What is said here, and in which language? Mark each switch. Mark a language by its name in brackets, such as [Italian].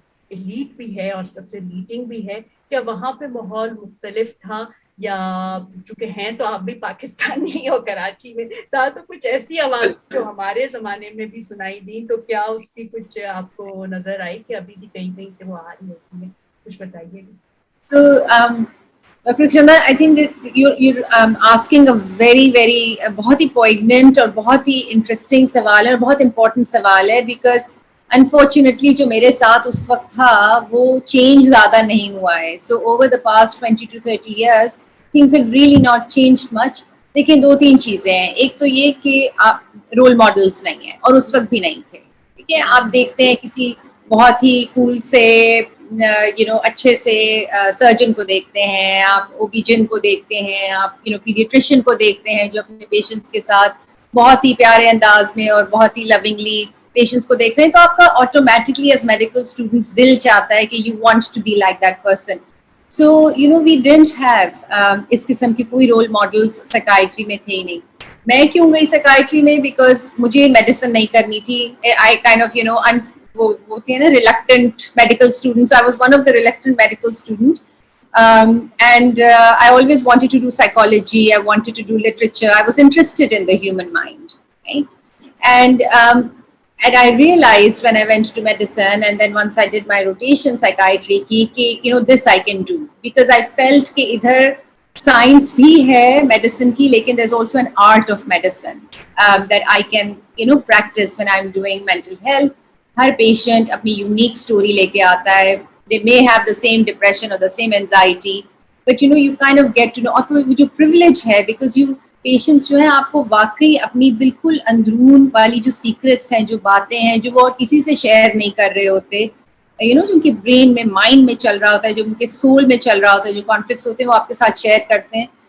[Urdu] Elite بھی ہے اور سب سے لیڈنگ بھی ہے, کیا وہاں پہ ماحول مختلف تھا, یا چونکہ ہیں تو آپ بھی پاکستانی اور کراچی میں تھا, تو کچھ ایسی آواز جو ہمارے زمانے میں بھی سنائی دی, تو کیا اس کی کچھ آپ کو نظر آئی کہ ابھی بھی کہیں کہیں سے وہ آ رہی ہوتی ہے؟ کچھ بتائیے گا. تو Dr. Chanda, [English] I think that you're asking a very [Urdu] بہت ہی poignant اور بہت ہی interesting سوال ہے, اور بہت important سوال ہے, [English] because unfortunately [Urdu] جو میرے ساتھ اس وقت تھا وہ change زیادہ نہیں ہوا ہے. [English] So over the past 20 to 30 years things have really not changed much. [Urdu] لیکن 2-3 چیزیں ہیں. ایک تو یہ کہ آپ رول ماڈلس نہیں ہیں, اور اس وقت بھی نہیں تھے, ٹھیک ٹھیک ہے, آپ دیکھتے ہیں کسی بہت ہی کول سے اچھے سے سرجن کو دیکھتے ہیں, آپ اوبیجن کو دیکھتے ہیں, آپ پیڈیٹریشین کو دیکھتے ہیں جو اپنے پیشنٹس کے ساتھ بہت ہی پیارے انداز میں اور بہت ہی لونگلی پیشنٹس کو دیکھتے ہیں, تو آپ کا آٹومیٹکلی [English] as medical students [Urdu] دل چاہتا ہے کہ [English] You want to be like that person. So we don't have [Urdu] اس قسم کے کوئی رول ماڈلس سائیکائٹری میں تھے ہی نہیں. میں کیوں گئی سائیکائٹری میں, بیکاز مجھے میڈیسن نہیں کرنی تھی. [English] I kind of [Urdu] وہ ہوتی ہے نا [English] Reluctant medical students, I was one of the reluctant medical student. And I always wanted to do psychology, I wanted to do literature, I was interested in the human mind, right? And I realized when I went to medicine, and then once I did my rotation psychiatry ki this I can do, because I felt ki [Urdu] idhar science bhi hai medicine ki, [English] lekin there's also an art of medicine that I can practice when I'm doing mental health. [Urdu] Hare patient اپنی unique story لے کے آتا ہے. [English] They may have the same depression or the same anxiety, but you kind of get to know. [Urdu] اور وہ جو privilege ہے, because patients جو ہیں آپ کو واقعی اپنی بالکل اندرون والی جو سیکرٹس ہیں, جو باتیں ہیں جو وہ اور کسی سے شیئر نہیں کر رہے ہوتے, جو ان کے برین میں, مائنڈ میں چل رہا ہوتا ہے, جو ان کے سول میں چل رہا ہوتا ہے, جو کانفلکٹس ہوتے ہیں وہ آپ کے ساتھ شیئر کرتے ہیں.